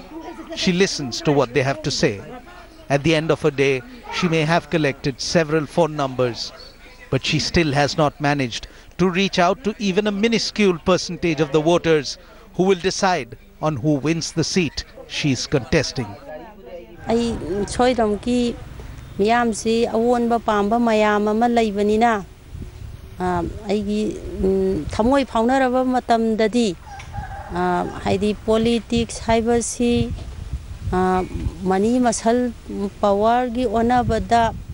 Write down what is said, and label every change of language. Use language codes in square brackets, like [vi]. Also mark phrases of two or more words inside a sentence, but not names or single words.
[en] She listens to what they have to say. At the end of a day, she may have collected several phone numbers, but she still has not managed to reach out to even a minuscule percentage of the voters who will decide on who wins the seat she is contesting. [mni] ai choi dom ki miyam si awon ba pam ba mayam ama leibanina ai gi thamoi phauna ra ba matam dadi haidi politics haibasi mani masal power gi ona bada